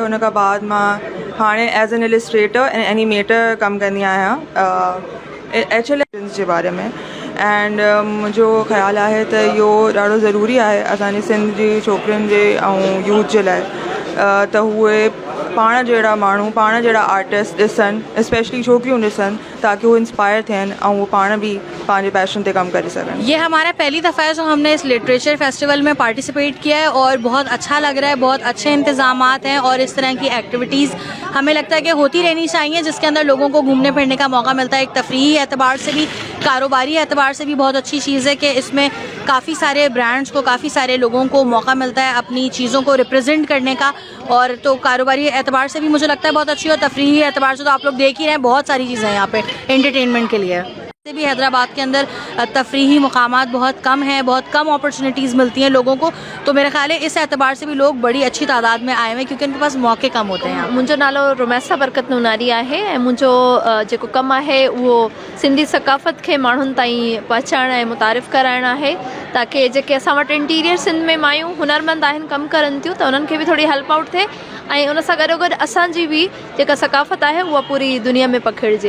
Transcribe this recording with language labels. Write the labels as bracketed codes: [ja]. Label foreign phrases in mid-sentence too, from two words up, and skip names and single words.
[sd] उन खां बाद मां हाणे [en] as an illustrator [sd] ऐं एनिमेटर कमु कंदी आहियां HLS जे बारे में। एंड मुंहिंजो ख़्यालु आहे त इहो ॾाढो ज़रूरी आहे असांजी सिंध जी छोकिरियुनि जे ऐं यूथ जे लाइ त उहे पाण जहिड़ा माण्हू पाण जहिड़ा आर्टिस्ट ॾिसनि स्पेशली छोकिरियूं ॾिसनि ताकि वो इंस्पायर थियनि ऐं वो पाण भी पंहिंजे पैशन ते कमु करे सघनि। [ur] یہ ہمارا پہلی دفعہ ہے جو ہم نے اس [en] literature festival [ur] میں پارٹیسپیٹ کیا ہے اور بہت اچھا لگ رہا ہے، بہت اچھے انتظامات ہیں اور اس طرح کی ایکٹیویٹیز ہمیں لگتا ہے کہ ہوتی رہنی چاہئیں جس کے اندر لوگوں کو گھومنے پھرنے کا موقع ملتا ہے. ایک تفریحی اعتبار سے بھی، کاروباری اعتبار سے بھی بہت اچھی چیز ہے کہ اس میں کافی سارے برانڈز کو، کافی سارے لوگوں کو موقع ملتا ہے اپنی چیزوں کو ریپریزنٹ کرنے کا، اور تو کاروباری اعتبار سے بھی مجھے لگتا ہے بہت اچھی، اور تفریحی اعتبار سے تو آپ لوگ دیکھ ہی رہے ہیں بہت ساری چیزیں یہاں پہ انٹرٹینمنٹ کے لیے. سے بھی حیدرآباد کے اندر تفریحی مقامات بہت کم ہیں، بہت کم اپارچونٹیز ملتی ہیں لوگوں کو، تو میرے خیال ہے اس اعتبار سے بھی لوگ بڑی اچھی تعداد میں آئے ہوئے ہیں کیونکہ ان کے پاس موقعے کم ہوتے ہیں. [sd] मुंहिंजो नालो रुमैसा बरकत नूनारी आहे ऐं मुंहिंजो जेको कमु आहे उहो सिंधी सकाफ़त खे माण्हुनि ताईं पहुचाइण ऐं मुतारिफ़ कराइणु आहे ताकी जेके असां वटि इंटीरियर सिंध में मायूं हुनरमंद आहिनि, कमु करनि थियूं, त उन्हनि खे बि थोरी [en] help out [sd] थिए ऐं उन सां गॾोगॾु असांजी बि जेका सकाफ़त आहे उहा पूरी दुनिया में पखिड़िजे।